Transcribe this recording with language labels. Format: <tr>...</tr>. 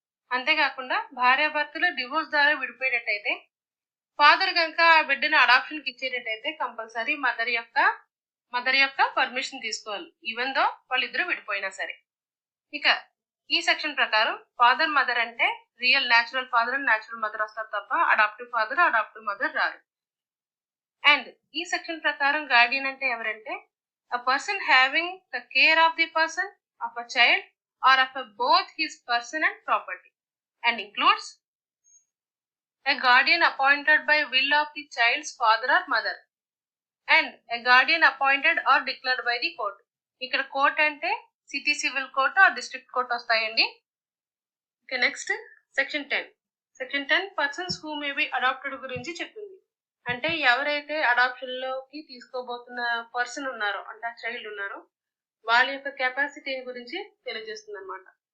<te>అంతేకాకుండా భార్యాభర్తలు డివోర్స్ ద్వారా విడిపోయేటట్టయితే ఫాదర్ కనుక ఆ బిడ్డను అడాప్షన్ కి ఇచ్చేటట్టయితే కంపల్సరీ మదర్ యొక్క పర్మిషన్ తీసుకోవాలి, ఈవెన్ దో వాళ్ళిద్దరూ విడిపోయినా సరే. ఇక ఈ సెక్షన్ ప్రకారం ఫాదర్ మదర్ అంటే real natural father and natural mother వస్తారు తప్ప అడాప్టివ్ ఫాదర్ అడాప్టివ్ మదర్ రారు. అండ్ ఈ సెక్షన్ ప్రకారం గార్డియన్ అంటే ఎవరంటే</te> <en>a person having the care of the person, of a child, or of both his person and property, and includes a guardian appointed by will of the child's father or mother and a guardian appointed or declared by the court.</en> <te>ఇక్కడ court అంటే city civil court are district court వస్తాయండి. Okay, next section 10. Section 10 persons who may be adapted గురించి చెప్తుంది. అంటే ఎవరైతే adoption లోకి తీసుకోబోతున్న person ఉన్నారో అంటే ఆ చైల్డ్ ఉన్నారో వాళ్ళ యొక్క కెపాసిటీ గురించి తెలియజేస్తుంది అనమాట.</te>